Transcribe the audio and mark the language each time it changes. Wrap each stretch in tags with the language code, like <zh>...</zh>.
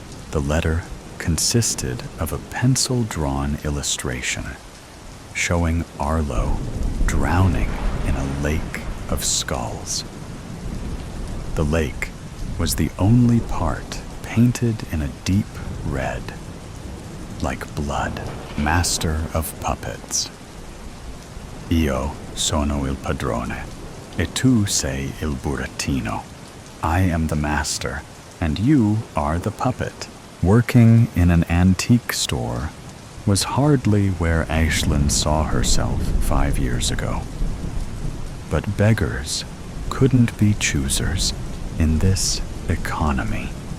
<en>The letter consisted of a pencil-drawn illustration showing Arlo drowning in a lake of skulls. The lake was the only part painted in a deep red, like blood. Master of puppets.</en> <it>Io sono il padrone, e tu sei il burattino.</it> <en>I am the master, and you are the puppet. Working in an antique store was hardly where Aislinn saw herself 5 years ago. But beggars couldn't be choosers in this economy.</en>